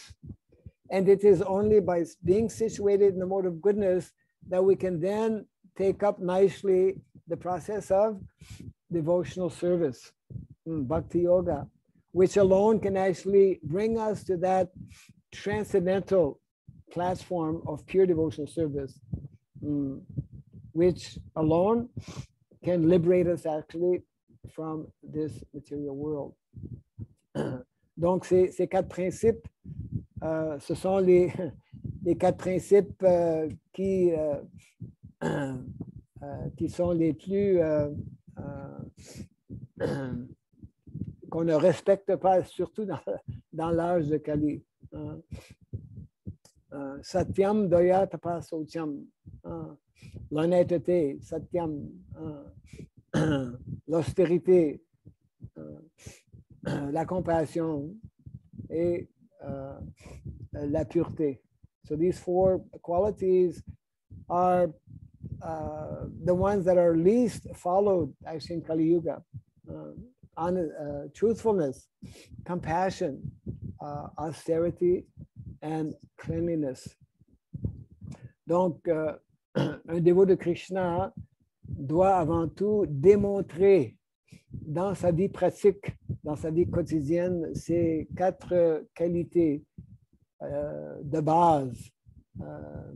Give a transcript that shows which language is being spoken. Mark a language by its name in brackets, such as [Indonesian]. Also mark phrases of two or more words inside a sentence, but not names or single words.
[English] And it is only by being situated in the mode of goodness that we can then take up nicely the process of devotional service, [Sanskrit] bhakti yoga, [English] which alone can actually bring us to that transcendental platform of pure devotional service, which alone can liberate us actually from this material world. [French] Donc, ces 4 principes, ce sont les 4 principes qui sont les plus qu'on ne respecte pas, surtout dans l'âge de Kali. [Sanskrit] Satyam daya tapasotyam, l'honnêteté, satyam, [French] l'austérité, la compassion et la pureté. [English] So these 4 qualities are the ones that are least followed actually in Kali Yuga. Truthfulness, compassion, austerity, and cleanliness. [French] Donc, un dévot de Krishna doit avant tout démontrer dans sa vie pratique, dans sa vie quotidienne, ces 4 qualités de base